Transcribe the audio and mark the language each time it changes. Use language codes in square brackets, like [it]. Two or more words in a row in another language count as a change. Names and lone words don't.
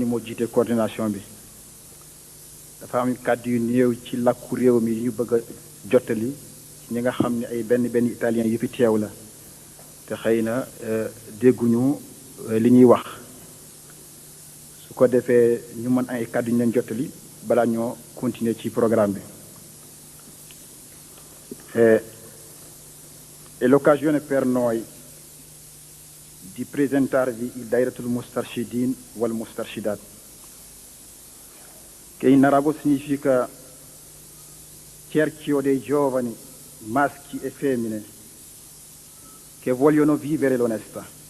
[wo] moo jiite coordination bi dafa am kàddu yu néew ci làkku réew mi ñu bëgg a jottali ci ñi nga xam ne ay benn italien yu fi teew la te xëy na dégguñu li ñuy wax su ko defee ñu mën ay kàddu ñu leen jottali balaa ñoo continuer ci programme bi. [it] È l'occasione per noi di presentarvi il Dairatul Mustarshidin wal Mustarshidat, che in arabo significa cerchio dei giovani maschi e femmine che vogliono vivere l'onestà.